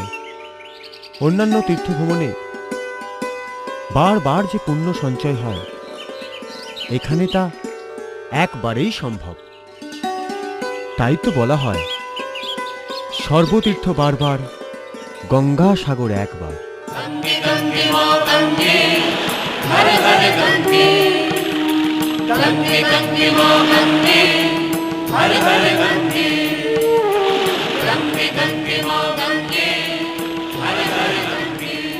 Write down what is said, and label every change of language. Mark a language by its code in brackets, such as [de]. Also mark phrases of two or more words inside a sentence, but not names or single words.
[bn] অন্যান্য তীর্থভ্রমণে বারবার যে পুণ্য সঞ্চয় হয়, এখানে তা একবারেই সম্ভব। তাই তো বলা হয় সর্বতীর্থ বারবার, গঙ্গা সাগর একবার। [hi] गंगे गंगे माँ गंगे, हर हर गंगे। गंगे गंगे माँ गंगे, हर हर गंगे। गंगे गंगे माँ गंगे, हर हर गंगे।